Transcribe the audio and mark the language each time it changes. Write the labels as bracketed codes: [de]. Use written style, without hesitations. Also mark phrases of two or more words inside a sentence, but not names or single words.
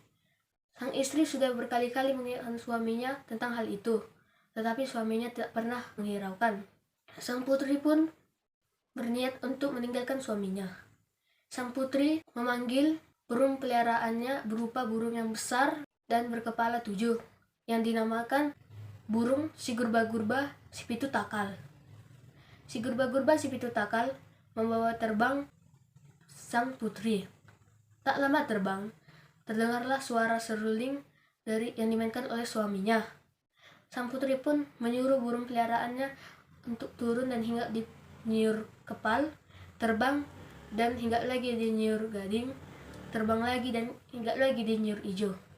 [id] Sang istri sudah berkali-kali mengingatkan suaminya tentang hal itu, tetapi suaminya tidak pernah menghiraukan. Sang putri pun berniat untuk meninggalkan suaminya. Sang putri memanggil burung peliharaannya berupa burung yang besar dan berkepala 7, yang dinamakan burung si gurba-gurba si pitu takal. Si gurba-gurba si pitu takal membawa terbang sang putri. Tak lama terbang, terdengarlah suara seruling yang dimainkan oleh suaminya. Sang putri pun menyuruh burung peliharaannya untuk turun dan hingga di nyiur kepal, terbang, dan hingga lagi di nyiur gading, terbang lagi dan hingga lagi di nyiur ijo.